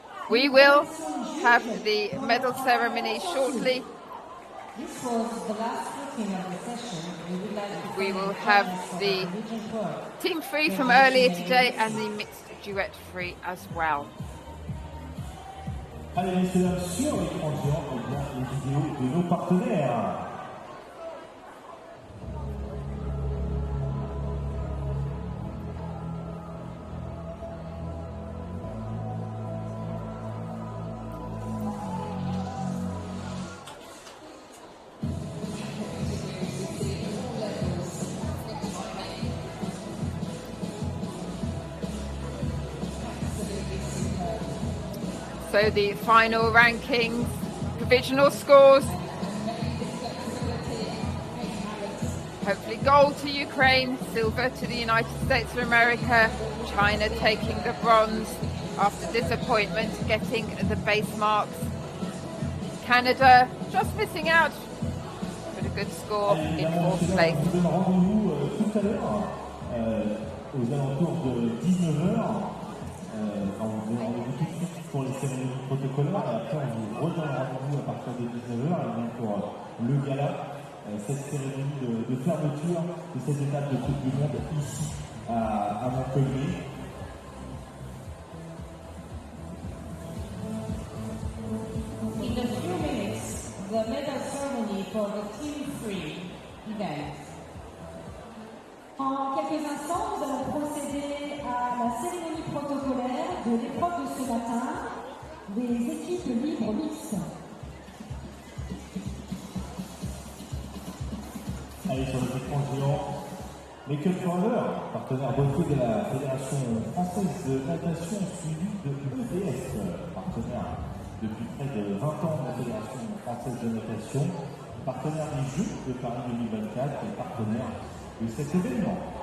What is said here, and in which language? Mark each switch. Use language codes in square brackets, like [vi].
[en] We will have the medal ceremony shortly. This was the last routine of the session. We will have the team free from earlier today and the mixed duet free as well. [fr] Allez, messieurs, dames, sur l'écran géant, on voit les vidéos de nos partenaires. [en] So the final rankings, provisional scores. Hopefully gold to Ukraine, silver to the United States of America, China taking the bronze after disappointment, getting the base marks. Canada just missing out, but a good score in 4th place. [fr] On vous donne rendez-vous tout à l'heure, aux alentours de 19h. On vous donne rendez-vous tout de suite pour les cérémonies protocolaires, et après on vous redonne rendez-vous à partir de 19h, et bien pour le gala, cette cérémonie de fermeture de cette étape de Coupe du Monde ici à Montpellier. [en] In a few minutes, the medal ceremony for the team free event. [fr] En quelques instants, nous allons procéder à la cérémonie protocolaire de l'épreuve de ce matin des équipes libres mixtes. Allez, sur les écrans géants, les Cup Forever, partenaire beauté de la Fédération française de natation suivie de EDS, partenaire depuis près de 20 ans de la Fédération française de natation, partenaire des Jeux de Paris 2024 et partenaire de cet événement.